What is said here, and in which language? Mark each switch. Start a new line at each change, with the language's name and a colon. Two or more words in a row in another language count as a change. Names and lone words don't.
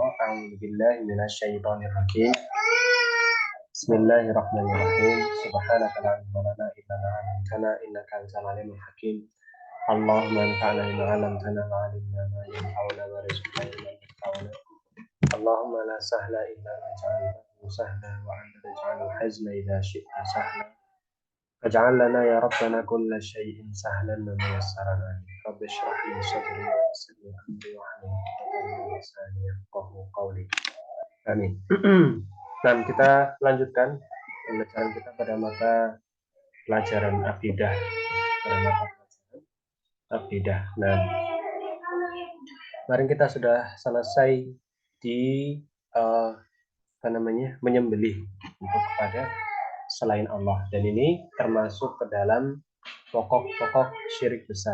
Arabic: أعوذ بالله من الشيطان الرجيم بسم الله الرحمن الرحيم. سبحانك لا علم لنا إلا ما علمتنا إنك أنت العليم الحكيم. اللهم انفعنا بما علمتنا وعلمنا ما ينفعنا وارزقنا علما ينفعنا. اللهم لا سهل إلا ما جعلته سهلا وأنت تجعل الحزن إذا شئت سهلا. فاجعل لنا يا ربنا كل شيء سهلا وميسرا رب اشرح لي صدري ويسر لي امري واحلل عقدة من لساني يفقهوا قولي. Amin.
Indonesian: Nah, kita lanjutkan pembelajaran kita pada mata pelajaran akidah. Nah, kemarin kita sudah selesai di menyembelih untuk kepada selain Allah, dan ini termasuk ke dalam pokok-pokok syirik besar.